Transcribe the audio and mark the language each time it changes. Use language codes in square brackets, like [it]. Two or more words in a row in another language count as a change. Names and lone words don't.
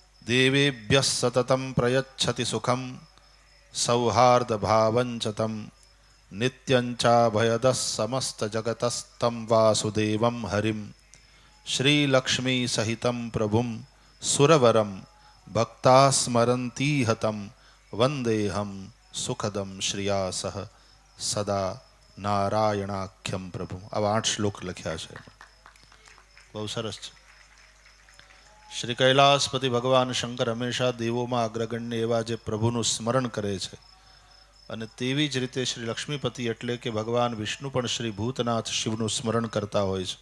[sa] देवेभ्यः सततं प्रयच्छति सुखम सौहार्द भावञ्च तं नित्यंचाभयदः समस्त जगतस्तं वासुदेवं हरिं श्रीलक्ष्मी सहितं प्रभुं सुरवरं भक्ता स्मरन्तीहतं वंदेहम सुखदम श्रिया सह सदा નારાયણાખ્યમ પ્રભુ. [gu] આવા 8 શ્લોક લખ્યા છે, બહુ સરસ છે. શ્રી કૈલાસપતિ ભગવાન શંકર હંમેશા દેવોમાં અગ્રગણ્ય એવા જે પ્રભુનું સ્મરણ કરે છે, અને તેવી જ રીતે શ્રી લક્ષ્મીપતિ એટલે કે ભગવાન વિષ્ણુ પણ શ્રી ભૂતનાથ શિવનું સ્મરણ કરતા હોય છે.